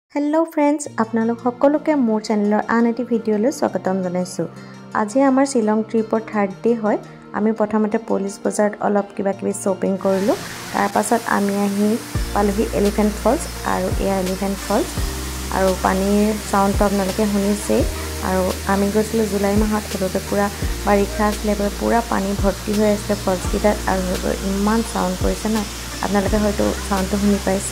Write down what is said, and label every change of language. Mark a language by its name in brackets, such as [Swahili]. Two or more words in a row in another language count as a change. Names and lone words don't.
[English] hello friends [Assamese] আপোনালোক সকলোকে মোৰ চেনেলৰ আন এটা ভিডিঅ'লৈ স্বাগতম জনাইছো। আজি আমাৰ শিলং ট্ৰিপৰ [English] third day [Assamese] হয়। আমি প্ৰথমতে পুলিচ বজাৰত অলপ কিবা কিবি শপিং কৰিলো। তাৰ পাছত আমি আহি পালোহি এলিফেন্ট ফলস আৰু এয়া এলিফেন্ট ফলস আৰু পানীৰ সাউন্ড আপোনালোকে শুনিছে। আৰু আমি গৈছিলো জুলাই মাহত, হেতুতে পুৰা বাৰিষা আছিল, পুৰা পানী ভৰ্তি হৈ আছে ফলস কিটাত আৰু ইমান সাউন্ড কৰিছে না, আপোনালোকে হয়তো সাউন্ডটো শুনি পাইছে।